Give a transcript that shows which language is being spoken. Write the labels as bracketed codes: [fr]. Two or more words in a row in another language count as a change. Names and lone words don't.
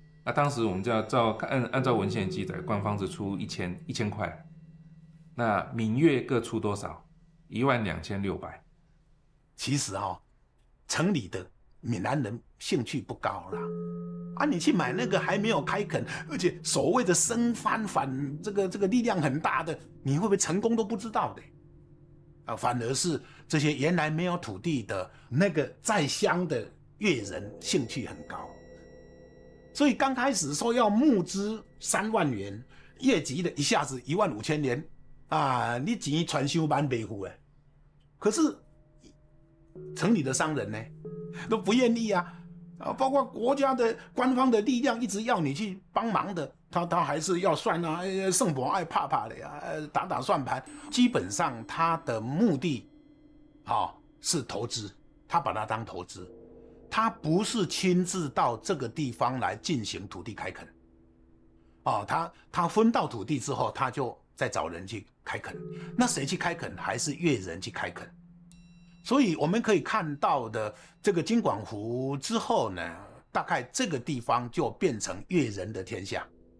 [zh] 那當時我們就要按照文獻記載，官方是出1000塊。那閩粵各出多少？12600。其實城裡的閩南人興趣不高啦。你去買那個還沒有開墾，而且所謂的生番反這個力量很大的，你會不會成功都不知道的。反而是這些原來沒有土地的那個在鄉的粵人興趣很高。所以剛開始說要募資3萬元，越級的一下子15000元你錢傳修班北湖可是城裡的商人呢都不願意包括國家的官方的力量一直要你去幫忙的，他還是要算勝博愛怕怕的打算盤。基本上他的目的是投資，他把它當投資，他不是親自到這個地方來進行土地開墾。他分到土地之後，他就再找人去開墾。那誰去開墾？還是粵人去開墾。所以我們可以看到的這個金廣湖之後呢，大概這個地方就變成粵人的天下。